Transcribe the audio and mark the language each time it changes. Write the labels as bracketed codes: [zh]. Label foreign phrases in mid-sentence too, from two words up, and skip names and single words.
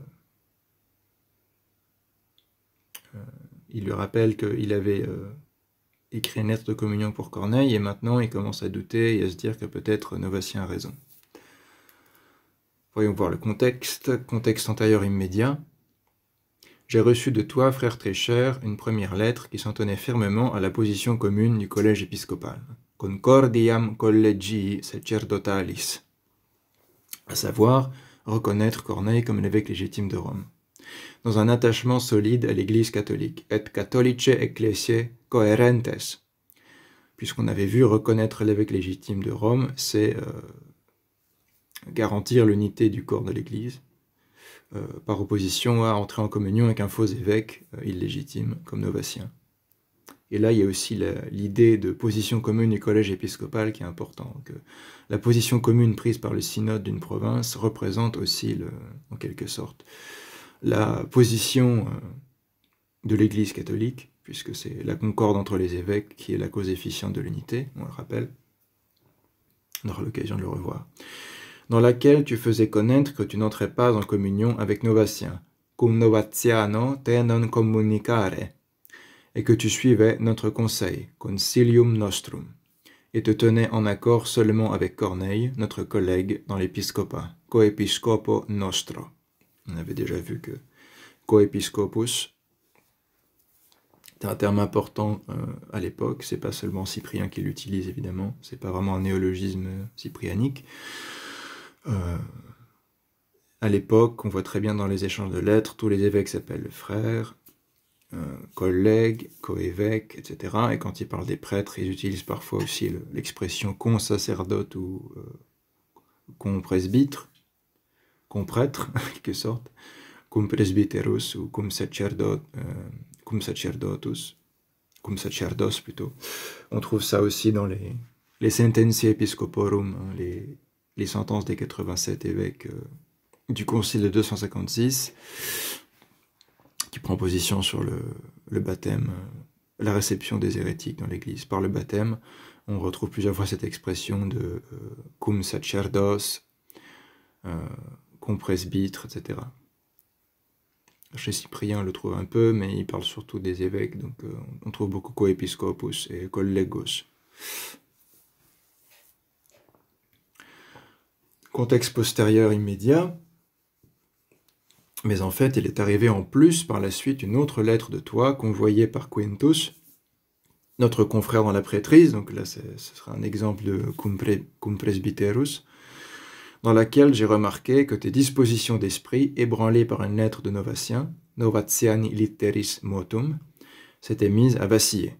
[fr] Il lui rappelle qu'il avait écrit une lettre de communion pour Corneille, et maintenant il commence à douter et à se dire que peut-être Novatien a raison. Voyons voir le contexte antérieur immédiat. J'ai reçu de toi, frère très cher, une première lettre qui s'en tenait fermement à la position commune du collège épiscopal. [la] Concordiam collegii sacerdotalis, [fr] à savoir reconnaître Corneille comme l'évêque légitime de Rome, dans un attachement solide à l'Église catholique, [la] et catholice ecclesiae coherentes. [fr] Puisqu'on avait vu, reconnaître l'évêque légitime de Rome, c'est garantir l'unité du corps de l'Église, par opposition à entrer en communion avec un faux évêque illégitime comme Novatien. Et là, il y a aussi l'idée de position commune du collège épiscopal qui est importante. La position commune prise par le synode d'une province représente aussi, en quelque sorte, la position de l'Église catholique, puisque c'est la concorde entre les évêques qui est la cause efficiente de l'unité, on le rappelle, on aura l'occasion de le revoir, dans laquelle tu faisais connaître que tu n'entrais pas en communion avec Novatien, [la] cum Novatiano te non communicare, [fr] et que tu suivais notre conseil, [la] consilium nostrum, [fr] et te tenais en accord seulement avec Corneille, notre collègue dans l'épiscopat, [la] coepiscopo nostro. [fr] On avait déjà vu que coepiscopus est un terme important à l'époque, c'est pas seulement Cyprien qui l'utilise évidemment, c'est pas vraiment un néologisme cyprianique. À l'époque, on voit très bien dans les échanges de lettres, tous les évêques s'appellent frères, collègues, co-évêques, etc. Et quand ils parlent des prêtres, ils utilisent parfois aussi l'expression con-sacerdote ou con-presbytre, con-prêtre, en quelque sorte, [la] cum presbyterus ou cum sacerdotus, cum sacerdos plutôt. [fr] On trouve ça aussi dans les [la] sententiae episcoporum, [fr] hein, les sentences des 87 évêques du concile de 256, qui prend position sur le baptême, la réception des hérétiques dans l'Église. Par le baptême, on retrouve plusieurs fois cette expression de [la] cum sacerdos, cum presbytre, [fr] etc. Chez Cyprien, on le trouve un peu, mais il parle surtout des évêques, donc on trouve beaucoup [la] coepiscopus et collegos. [fr] Contexte postérieur immédiat. Mais en fait, il est arrivé en plus par la suite une autre lettre de toi, convoyée par Quintus, notre confrère dans la prêtrise, donc là ce sera un exemple de [la] cum presbyterus, [fr] dans laquelle j'ai remarqué que tes dispositions d'esprit, ébranlées par une lettre de Novatien, [la] Novatiani litteris motum, [fr] s'étaient mises à vaciller.